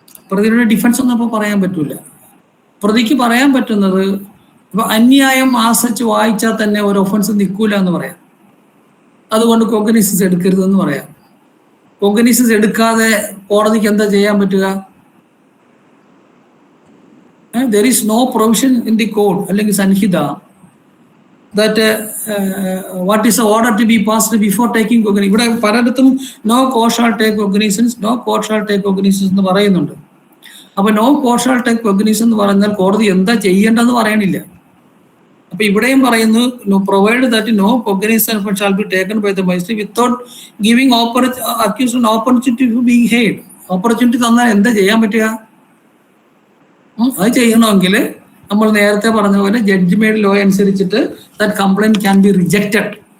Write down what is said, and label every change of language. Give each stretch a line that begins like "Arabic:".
Malayalam: പ്രതിയുടെ ഡിഫൻസ് ഒന്നും അപ്പൊ പറയാൻ പറ്റൂല. പ്രതിക്ക് പറയാൻ പറ്റുന്നത് ഇപ്പൊ അന്യായം ആശ്രയിച്ച് വായിച്ചാൽ തന്നെ ഒരു ഒഫൻസ് നിൽക്കൂല എന്ന് പറയാം. അതുകൊണ്ട് കോഗ്നിസൻസ് എടുക്കരുതെന്ന് പറയാം. കോഗ്നിസൻസ് എടുക്കാതെ കോടതിക്ക് എന്താ ചെയ്യാൻ പറ്റുക?
English: there is no provision in the code
Malayalam: അല്ലെങ്കിൽ സംഹിത
English: that what is the order to be passed before taking cognizance.
Malayalam: ഇവിടെ പലയിടത്തും
English: no court shall take cognizance,
Malayalam: no court shall take cognizance എന്ന് പറയുന്നുണ്ട്. അപ്പൊ
English: no court shall take cognizance
Malayalam: എന്ന് പറഞ്ഞാൽ കോടതി എന്താ ചെയ്യേണ്ടതെന്ന് പറയണില്ല. അപ്പൊ ഇവിടെയും പറയുന്നു
English: Provide that no cognizance shall be taken by the magistrate without giving accused an opportunity to be heard.
Malayalam: Opportunity തന്നാൽ എന്താ ചെയ്യാൻ പറ്റുക? അത് ചെയ്യണമെങ്കിൽ നമ്മൾ നേരത്തെ പറഞ്ഞ പോലെ ജഡ്ജ്മെന്റ് ലോ അനുസരിച്ചിട്ട്
English: That complaint can be rejected.